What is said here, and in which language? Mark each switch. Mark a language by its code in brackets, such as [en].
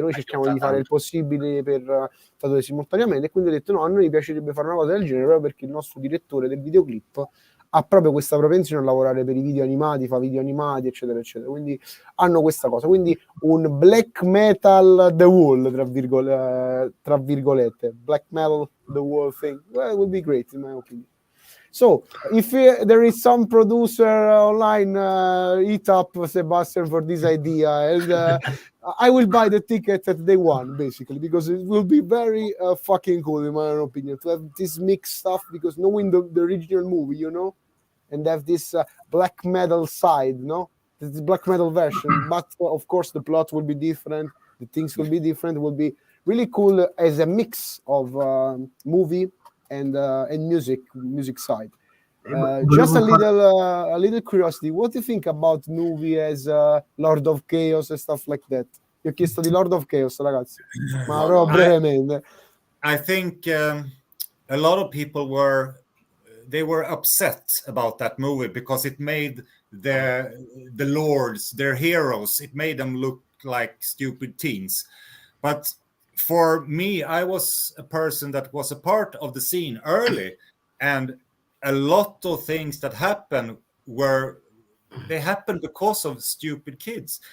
[it] Noi cerchiamo di fare il possibile per tradurre simultaneamente, e quindi ho detto no, a noi piacerebbe fare una cosa del genere proprio perché il nostro direttore del videoclip ha proprio questa propensione a lavorare per i video animati, fa video animati eccetera eccetera, quindi hanno questa cosa, quindi un [en] black metal The Wall tra virgolette, black metal The Wall thing, well, it would be great in my opinion. So if there is some producer online, hit up Sebastian for this idea, and I will buy the ticket at day one, basically, because it will be very fucking cool, in my opinion, to have this mixed stuff, because knowing the original movie, and have this black metal side, this black metal version, but of course the plot will be different, the things will be different. It will be really cool as a mix of movie and music side. Just a little curiosity, what do you think about movie as Lord of Chaos and stuff like that? [it] Io ho chiesto di Lord of Chaos, ragazzi, ma proprio brevemente. [en] I think a lot of people were upset about that movie because it made the lords, their heroes, it made them look like stupid teens. But for me, I was a person that was a part of the scene early, and a lot of things that happened they happened because of stupid kids.